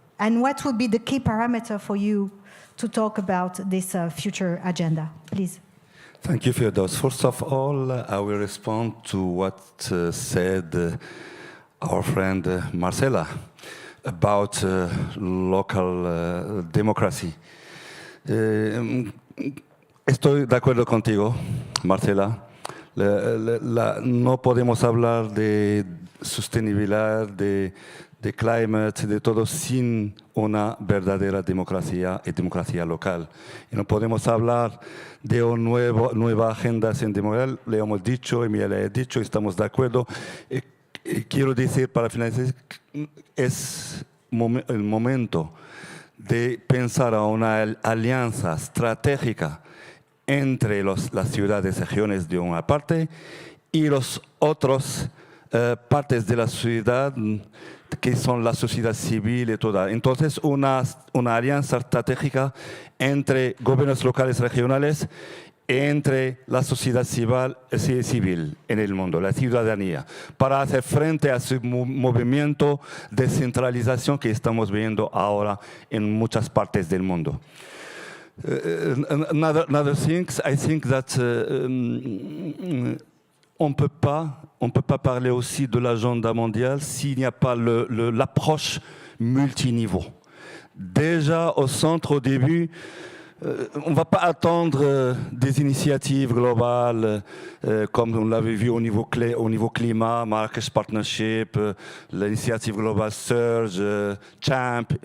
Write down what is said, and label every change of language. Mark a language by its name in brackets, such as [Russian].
[English] And what would be the key parameter for you to talk about this future agenda? Please. Thank you, Firdaus. First of all, I will respond to what said our friend Marcela about local democracy. [Spanish] Estoy de acuerdo contigo, Marcela. No podemos hablar de sostenibilidad, de climate, de todo, sin una verdadera democracia y democracia local. Y no podemos hablar de una nueva agenda sin democracia. Le hemos dicho, Emilia le ha dicho, estamos de acuerdo. Quiero decir, para finalizar, es el momento de pensar a una alianza estratégica entre las ciudades y regiones de una parte y los otros partes de la ciudad que son la sociedad civil y toda. Entonces, una alianza estratégica entre gobiernos locales y regionales, entre la sociedad civil en el mundo, la ciudadanía, para hacer frente a ese movimiento de centralización que estamos viendo ahora en muchas partes del mundo. [English] Another things, I think that [French] on peut pas parler aussi de l'agenda mondial s'il n'y a pas l'approche multiniveau. Déjà au centre, au début, on ne va pas attendre des initiatives globales comme on l'avait vu au niveau climat, Marrakech Partnership, l'initiative globale Surge, Champ.